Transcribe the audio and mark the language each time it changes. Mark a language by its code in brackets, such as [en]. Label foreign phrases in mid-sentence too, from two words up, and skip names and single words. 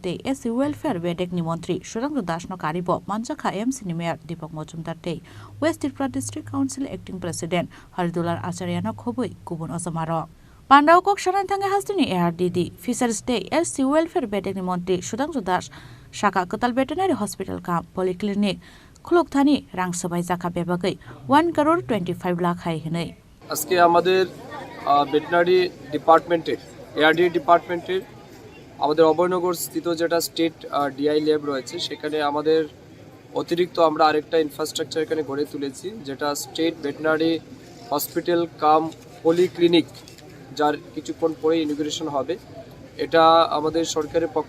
[trp] day SC welfare bedeni montri Sudangshu Das no karibo manjakha MC ni mayor Deepak Mojumdar tei West Tripura district council [en] acting president [trp] Haridular Acharya no khoboi kubun osamaro Pandawa kok sharan thange hastini ARDD fisheries day SC welfare bedeni montri Sudangshu Das Shaka katal [en] veterinary hospital kam polyclinic [trp] khulok thani rang sabai jaka bebagai 1 crore 25 lakh hai hinai [bn] আজকে আমাদের [en] veterinary department ARD department [bn] আমাদের অভয়নগর স্থিত যেটা [en] state DI lab [bn] রয়েছে সেখানে আমাদের অতিরিক্ত আমরা আরেকটা ইনফ্রাস্ট্রাকচার এখানে গড়ে তুলেছি যেটা [en] state veterinary hospital cum polyclinic [bn] যার কিছুক্ষণ পরে ইনগুরেশন হবে এটা আমাদের সরকারের পক্ষ